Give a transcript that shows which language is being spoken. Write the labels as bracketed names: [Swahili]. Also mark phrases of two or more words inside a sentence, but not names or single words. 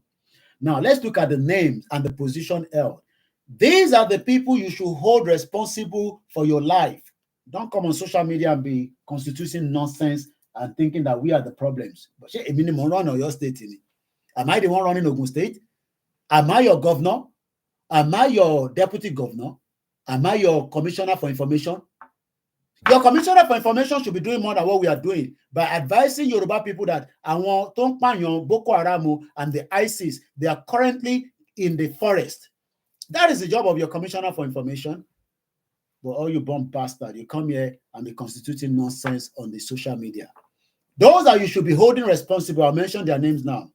[English] Now, let's look at the names and the position held. These are the people you should hold responsible for your life. Don't come on social media and be constituting nonsense and thinking that we are the problems. But a minimum run on your state. Am I the one running Ogun State? Am I your governor? Am I your deputy governor? Am I your commissioner for information? Your commissioner for information should be doing more than what we are doing by advising Yoruba people that [Yoruba] àwọn tó ń pààyàn [English] Boko Haram and the ISIS, they are currently in the forest. That is the job of your commissioner for information. But all you bomb bastard, you come here and be constituting nonsense on the social media. Those that you should be holding responsible, I'll mention their names now.